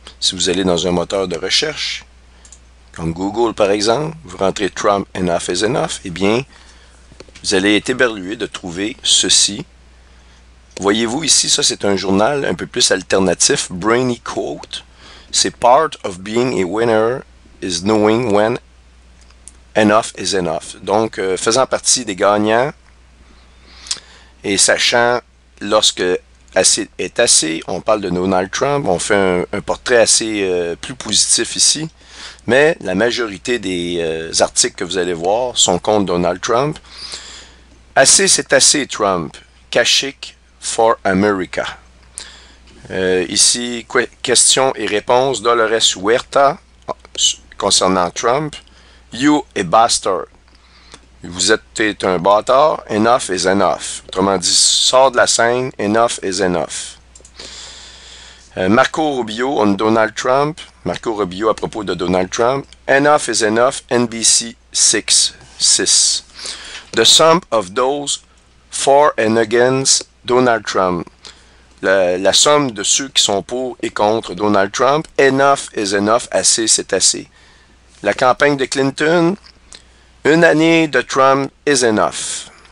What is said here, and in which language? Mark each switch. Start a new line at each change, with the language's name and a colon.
French: Si vous allez dans un moteur de recherche, comme Google par exemple, vous rentrez Trump
English: enough is enough,
French: eh bien, vous allez être éberlué de trouver ceci. Voyez-vous ici, ça c'est un journal un peu plus alternatif, Brainy Quote. C'est
English: part of being a winner is knowing when enough is enough.
French: Donc, faisant partie des gagnants et sachant lorsque assez est assez, on parle de Donald Trump, on fait un portrait assez plus positif ici, mais la majorité des articles que vous allez voir sont contre Donald Trump. Assez c'est assez Trump, Kasich for America. Ici, questions et réponses, Dolores Huerta concernant Trump.
English: You a bastard.
French: Vous êtes un bâtard.
English: Enough is enough.
French: Autrement dit, sors de la scène.
English: Enough is enough. Marco Rubio on Donald Trump.
French: Marco Rubio à propos de Donald Trump.
English: Enough is enough.
French: NBC 6.
English: The sum of those for and against Donald Trump.
French: La somme de ceux qui sont pour et contre Donald Trump.
English: Enough is enough.
French: Assez, c'est assez. La campagne de Clinton. Une année de Trump
English: is enough.